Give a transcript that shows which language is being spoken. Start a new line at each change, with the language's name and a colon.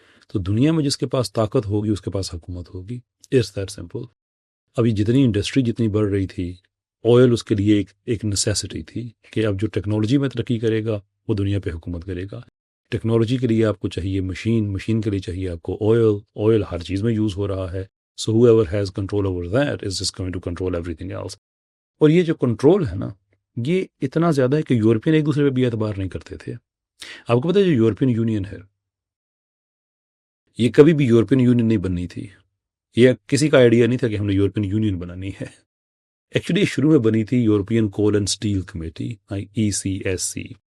Urdu: تو دنیا میں جس کے پاس طاقت ہوگی اس کے پاس حکومت ہوگی.
English: It's that simple.
Urdu: ابھی جتنی انڈسٹری جتنی بڑھ رہی تھی، آئل اس کے لیے ایک نیسیسٹی تھی کہ اب جو ٹیکنالوجی میں ترقی کرے گا وہ دنیا پہ حکومت کرے گا. ٹیکنالوجی کے لیے آپ کو چاہیے مشین کے لیے چاہیے آپ کو آئل ہر چیز میں یوز ہو رہا ہے.
English: So whoever has control over that is just going to control everything else.
Urdu: اور یہ جو کنٹرول ہے نا، یہ اتنا زیادہ ہے کہ یورپین ایک دوسرے پہ بھی اعتبار نہیں کرتے تھے. آپ کو پتہ ہے جو یورپین یونین ہے یہ کبھی بھی یورپین یونین نہیں بننی تھی. یہ کسی کا آئیڈیا نہیں تھا کہ ہم نے یورپین یونین بنانی ہے. ایکچولی شروع میں بنی تھی European cool and steel committee, ECSC.